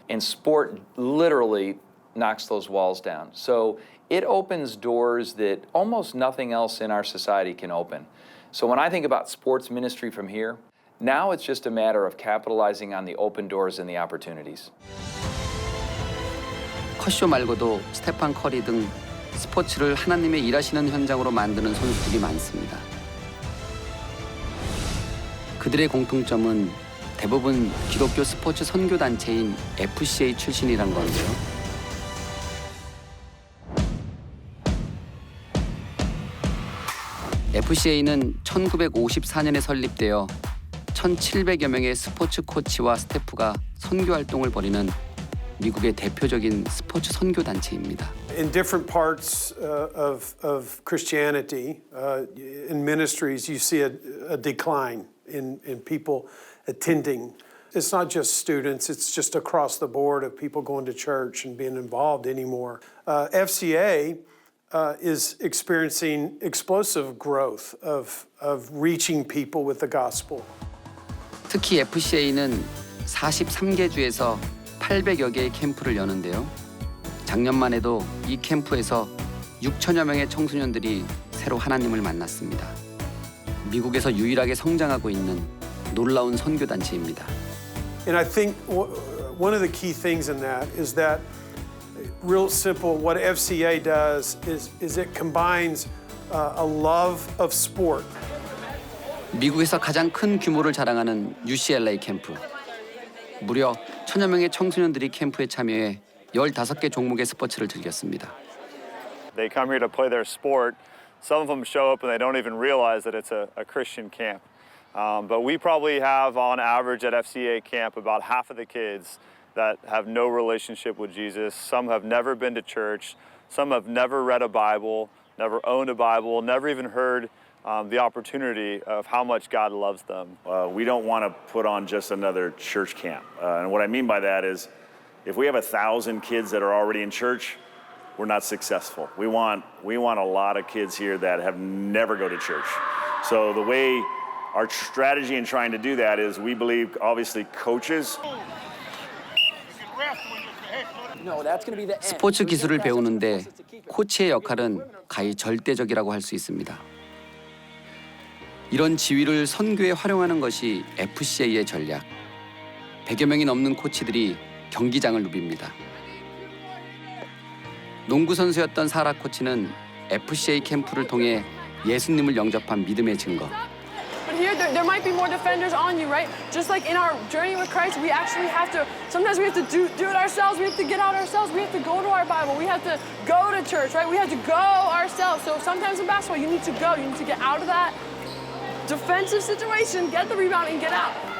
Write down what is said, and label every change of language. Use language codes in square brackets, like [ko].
[en] And sport literally knocks those walls down. So it opens doors that almost nothing else in our society can open. So when I think about sports ministry from here, now it's just a matter of capitalizing on the open doors and the opportunities. [ko] 컷쇼 말고도 스테판 커리 등 스포츠를 하나님의 일하시는 현장으로 만드는 선수들이 많습니다. 그들의 공통점은 대부분 기독교 스포츠 선교 단체인 FCA 출신이란 건데요. FCA는 1954년에 설립되어 1,700여 명의 스포츠 코치와 스태프가 선교 활동을 벌이는 미국의 대표적인 스포츠 선교 단체입니다. [en] In different parts of Christianity, in ministries, you see a decline in people attending. It's not just students, it's just across the board of people going to church and being involved anymore. FCA is experiencing explosive growth of reaching people with the gospel. [ko] 특히 FCA는 43개 주에서 800여 개의 캠프를 여는데요. 작년만 해도 이 캠프에서 6천여 명의 청소년들이 새로 하나님을 만났습니다. 미국에서 유일하게 성장하고 있는 놀라운 선교 단체입니다. [en] And I think one of the key things in that is that, real simple, what FCA does is it combines a love of sport. [ko] 미국에서 가장 큰 규모를 자랑하는 UCLA 캠프. 무려 1,000여 명의 청소년들이 캠프에 참여해 15개 종목의 스포츠를 즐겼습니다. [en] They come here to play their sport. Some of them show up and they don't even realize that it's a Christian camp. But we probably have, on average, at FCA camp, about half of the kids that have no relationship with Jesus. Some have never been to church. Some have never read a Bible, never owned a Bible, never even heard the opportunity of how much God loves them. We don't want to put on just another church camp. And what I mean by that is, if we have 1,000 kids that are already in church, we're not successful. We want a lot of kids here that have never go to church. So the way our strategy in trying to do that is, we believe, obviously, coaches. [ko] 스포츠 기술을 배우는데 코치의 역할은 가히 절대적이라고 할 수 있습니다. 이런 지위를 선교에 활용하는 것이 FCA의 전략. 100여 명이 넘는 코치들이 경기장을 누빕니다. 농구 선수였던 사라 코치는 FCA 캠프를 통해 예수님을 영접한 믿음의 증거. [en] But here there might be more defenders on you, right? Just like in our journey with Christ, we actually have to, sometimes we have to do it ourselves. We have to get out ourselves. We have to go to our Bible. We have to go to church, right? We have to go ourselves. So sometimes in basketball, you need to go. You need to get out of that defensive situation, get the rebound, and get out.